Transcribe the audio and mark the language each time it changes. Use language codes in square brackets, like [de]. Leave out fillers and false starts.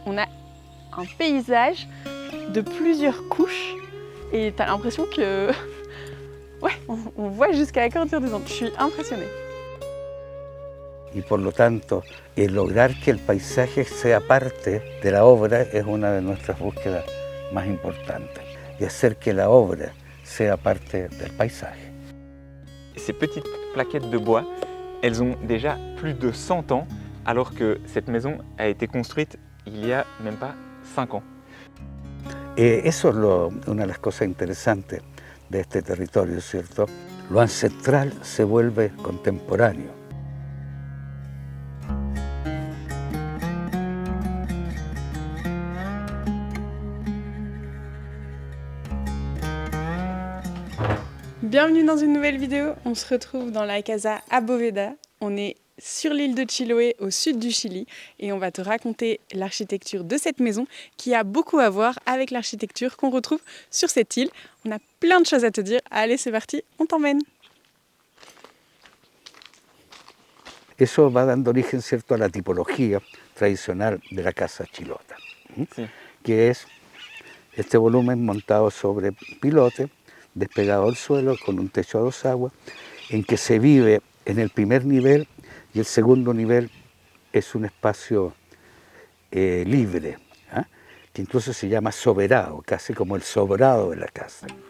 [fr] On a un paysage de plusieurs couches et t'as l'impression que ouais, on voit jusqu'à la cordillère des Andes. Je suis impressionnée. [es] Y por lo tanto, el lograr que el paisaje sea parte de la obra es una de nuestras búsquedas más importantes. Y hacer que la obra sea parte del paisaje. [fr] Ces petites plaquettes de bois, elles ont déjà plus de 100 ans, alors que cette maison a été construite il y a même pas 5 ans. [es] Eso es una de las cosas interesantes de este territorio, ¿cierto? Lo ancestral se vuelve contemporáneo. [fr] Bienvenue dans une nouvelle vidéo. On se retrouve dans la Casa Aboveda. On est sur l'île de Chiloé, au sud du Chili, et on va te raconter l'architecture de cette maison qui a beaucoup à voir avec l'architecture qu'on retrouve sur cette île. On a plein de choses à te dire. Allez, c'est parti, on t'emmène. [es] Eso va dando origen, ¿cierto?, a la tipología tradicional de la casa chilota, Sí. que es este volumen montado sobre pilote, despegado al suelo con un techo a dos aguas, en que se vive en el primer nivel y el segundo nivel es un espacio libre, que incluso se llama soberado, casi como el sobrado de la casa.